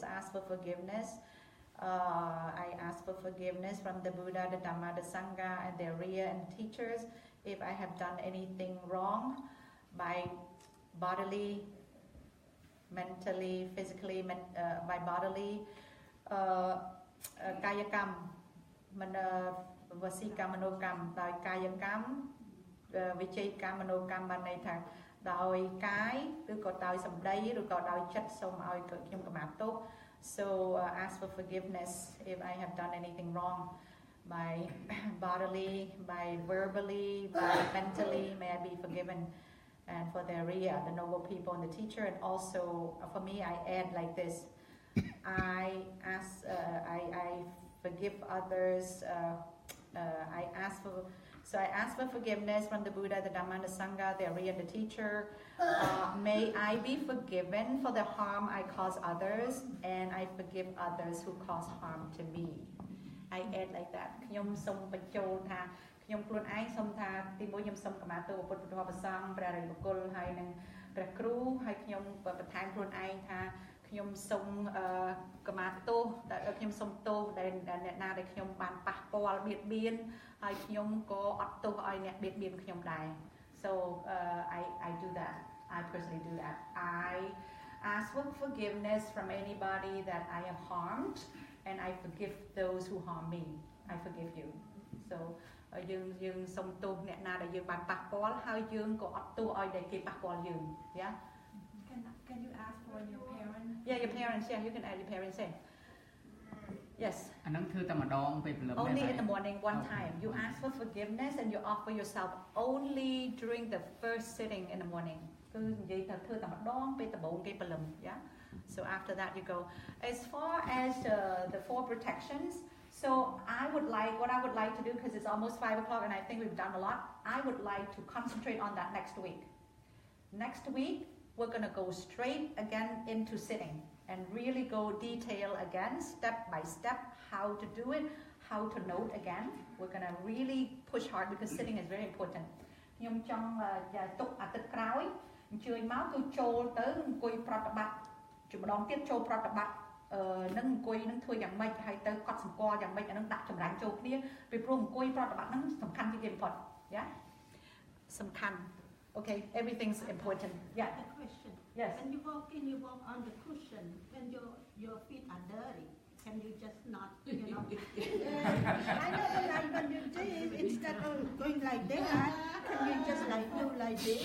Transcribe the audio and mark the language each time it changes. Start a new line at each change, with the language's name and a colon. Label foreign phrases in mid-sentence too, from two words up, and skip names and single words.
English: Ask for forgiveness. I ask for forgiveness from the Buddha, the Dhamma, the Sangha, and the Arya and teachers if I have done anything wrong by bodily, mentally, physically, by bodily,
Pali: Kayakam, Vasikam, Manokam,
Khmer: ដោយកាយកម្ម វិជ័យកម្ម មនោកម្ម បានន័យថា ដោយកាយ ឬក៏ដោយសម្ដី ឬក៏ដោយចិត្ត សូមឲ្យខ្ញុំខមាទោស
English: So ask for forgiveness if I have done anything wrong by bodily, by verbally, by mentally, may I be forgiven. And for the Arya, the noble people and the teacher, and also for me, I add like this: I forgive others. I ask for forgiveness from the Buddha, the Dhamma, the Sangha, the Arya, the teacher. May I be forgiven for the harm I cause others, and I forgive others who cause harm to me. I add like that.
Khmer: ខ្ញុំសូមបញ្ចូលថាខ្ញុំខ្លួនឯងសូមថាទីមួយខ្ញុំសូមខមាទោសពុទ្ធពធព្រះសង្ឃព្រះរិយបុគ្គលហើយនឹងព្រះគ្រូហើយខ្ញុំបន្ថែមខ្លួនឯងថាខ្ញុំសូមខមាទោសដែលខ្ញុំសូមទោសដែលអ្នកណាដែលខ្ញុំបានប៉ះពាល់បៀតបៀនហើយខ្ញុំក៏អត់ទោសឲ្យអ្នកបៀតបៀនខ្ញុំដែរ
English: So I do that. I personally do that. I ask for forgiveness from anybody that I have harmed, and I forgive those who harm me. I forgive you. So
Khmer: យើងសូមទោសអ្នកណាដែលយើងបានប៉ះពាល់ហើយយើងក៏អត់ទោសឲ្យតែគេប៉ះពាល់យើង Yeah.
English: Can you ask for your parents? Yeah, your parents. Yeah, you can add your parents in. Yes.
Khmer: អានឹងធ្វើតែម្ដងពេលព្រលឹម
English: Only in the morning, one time. You ask for forgiveness and you offer yourself only during the first sitting in the morning.
Khmer: គឺនិយាយថាធ្វើតែម្ដងពេលដំបូងគេព្រលឹម Yeah.
English: So after that you go. As far as the 4 protections, so what I would like to do, because it's almost 5 o'clock and I think we've done a lot, I would like to concentrate on that next week. Next week, we're going to go straight again into sitting and really go detail again, step by step, how to do it, how to note again. We're going to really push hard because sitting is very important.
Khmer: ខ្ញុំចង់ទុកអាទិត្យក្រោយអញ្ជើញមកគឺចូលទៅអង្គុយប្រតិបត្តិជំដងទៀតចូលប្រតិបត្តិនឹងអង្គុយនឹងធ្វើយ៉ាងម៉េចហើយទៅកត់សម្គាល់យ៉ាងម៉េចអានឹងដាក់ចម្រាញ់ចូលគ្នាពីព្រោះអង្គុយប្រតិបត្តិហ្នឹងសំខាន់ជាងគេបំផុត Yeah.
English: សំខាន់ Okay, everything's important. Yeah. A question. Yes. When you walk in, you walk on the cushion. When your feet are dirty, can you just not, I know, like when you do it, instead of going like that, can you just like do like this?